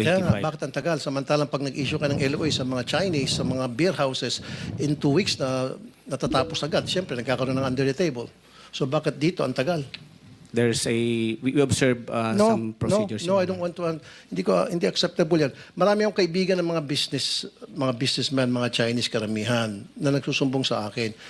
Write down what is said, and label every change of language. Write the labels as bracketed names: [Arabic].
[Filipino] Kaya nga, bakit ang tagal? Samantalang pag nag-issue ka ng LOA sa mga Chinese, sa mga beer houses, in 2 weeks na natatapos agad. Siyempre, nagkakaroon ng under the table. So bakit dito ang tagal? [English] There's a we observe some procedures. No, I don't want to. [Filipino] Hindi acceptable yan. Marami akong kaibigan ng mga businessmen, mga Chinese karamihan na nagsusumbong sa akin.